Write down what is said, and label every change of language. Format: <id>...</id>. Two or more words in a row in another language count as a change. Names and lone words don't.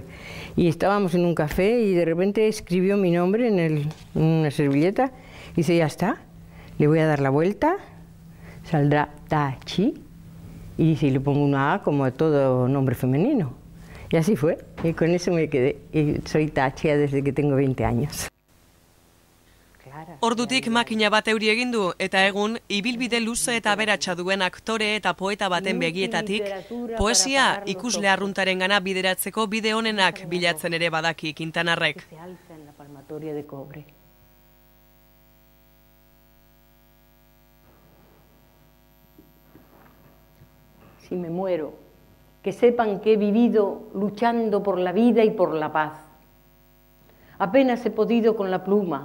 <es>Y estábamos en un café y de repente escribió mi nombre en una servilleta y dice, ya está, le voy a dar la vuelta, saldrá Tachi, y si le pongo una A como a todo nombre femenino. Y así fue, y con eso me quedé. Y soy Tachia desde que tengo 20 años.</es> <eu>Ordutik makina bat euri egin du, eta egun, ibilbide luze eta aberatsa duen aktore eta poeta baten begietatik, poesia ikusle arruntarengana bideratzeko bide onenak bilatzen ere badaki Quintanarrek.</eu> <es>Si me muero, que sepan que he vivido luchando por la vida y por la paz. Apenas he podido con la pluma.</es>